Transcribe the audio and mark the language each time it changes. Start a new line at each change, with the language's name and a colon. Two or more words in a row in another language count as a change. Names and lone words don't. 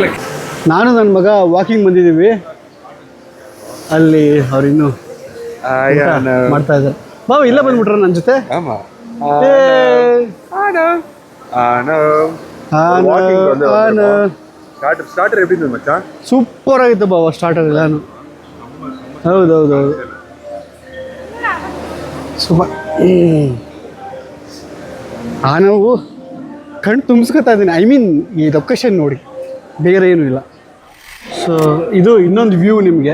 Kannada: ನಾನು ನನ್ನ ಮಗ ವಾಕಿಂಗ್ ಬಂದಿದ್ದೀವಿ. ಅಲ್ಲಿ ಅವ್ರಿನ್ನೂ ಮಾಡ್ತಾ ಇದ್ದಾರೆ. ಬಾವ ಇಲ್ಲ ಬಂದ್ಬಿಟ್ರ ನನ್ನ ಜೊತೆ.
Tamil: ಸ್ಟಾರ್ಟರ್ எப்படி இருந்தது மச்சான்?
Kannada: ಸೂಪರ್ ಆಗಿತ್ತು ಬಾವ ಸ್ಟಾರ್ಟರ್ ಎಲ್ಲಾನು. ಹೌದೌದು ಸೂಪರ್. ನಾವು ಕಣ್ಣು ತುಂಬಿಸ್ಕೊತಾ ಇದ್ದೀನಿ.
English: I mean
Kannada: ಈ ಲೊಕೇಶನ್ ನೋಡಿ, ಬೇರೆ ಏನೂ ಇಲ್ಲ. ಸೊ ಇದು ಇನ್ನೊಂದು ವ್ಯೂ ನಿಮಗೆ.